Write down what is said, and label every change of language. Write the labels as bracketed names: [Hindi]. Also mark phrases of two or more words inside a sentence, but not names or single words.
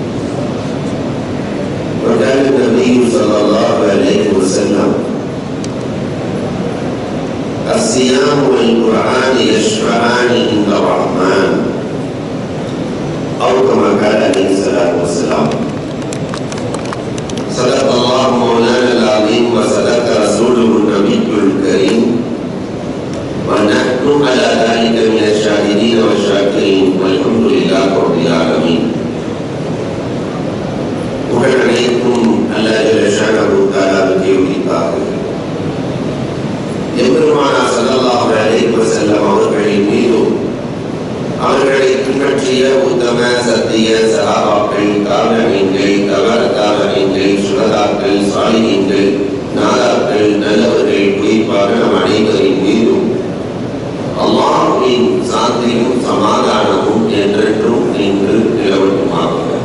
[Arabic] وكان النبي صلى الله عليه وسلم الصيام والقرآن يشفعان عند الرحمن، أو كما قال عليه الصلاة والسلام. صدق الله مولانا العظيم وصدق رسوله النبي الكريم، ونحن على ذلك من الشاهدين والشاكرين، والحمد لله رب العالمين. [Tamil] புகழனைத்தும் [Arabic] الله جل شأنه [Tamil] தஆலாவுக்கு உரித்தாகும். எம்பெருமானார் [Arabic] صلى الله عليه وسلم [Tamil] அவர்களின் மீதும் அவர்களை பின்பற்றிய உத்தம சத்திய சஹாபாக்கள், தாபிஈன்கள், தபஅ-தாபிஈன்கள், சுஹதாக்கள், சாலிஹீன்கள், நாதாக்கள், நல்லவர்கள், குறிப்பாக நம் அனைவரின் மீதும் அல்லாஹ்வின் சாந்தியும் சமாதானமும் என்றென்றும் நின்று நிலவட்டுமாக.